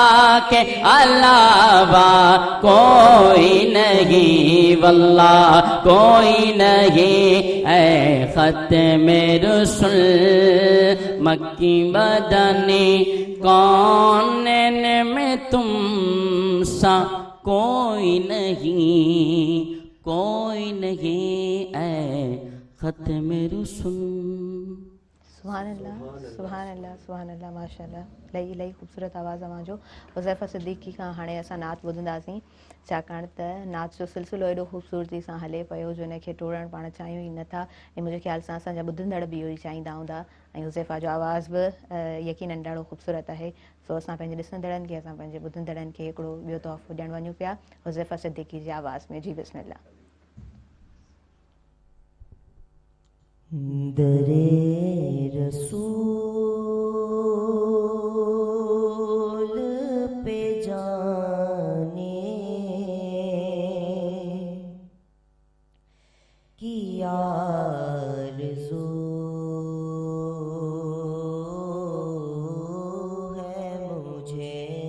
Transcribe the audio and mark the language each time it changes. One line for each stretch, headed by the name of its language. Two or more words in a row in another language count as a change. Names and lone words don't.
Urdu: کے علاوہ کوئی نہیں واللہ کوئی نہیں اے ختم رسل مکی مدنی کونین میں تم سا کوئی نہیں اے ختم رسل
Arabic: سبحان اللہ سبحان اللہ سبحان اللہ ماشاء اللہ
Sindhi: इलाही ख़ूबसूरत आवाज़ आहे जो हुज़ैफ़ा सिद्दीक़ी खां हाणे असां नात ॿुधंदासीं छाकाणि त नात जो सिलसिलो एॾो ख़ूबसूरती सां हले पियो जो हिनखे टोड़ण पाण चाहियूं ई नथा ऐं मुंहिंजे ख़्याल सां असांजा ॿुधंदड़ बि इहो ई चाहींदा हूंदा ऐं हुज़ैफ़ा जो आवाज़ बि यकीनन ॾाढो ख़ूबसूरत आहे सो असां पंहिंजे ॾिसंदड़नि खे असां पंहिंजे ॿुधंदड़नि खे हिकिड़ो ॿियो तोहफ़ो ॾियणु वञूं पिया हुज़ैफ़ा सिद्दीक़ी जी आवाज़ में जी बिस्मिल्लाह
Urdu: درِ رسول پہ جانے کی آرزو ہے مجھے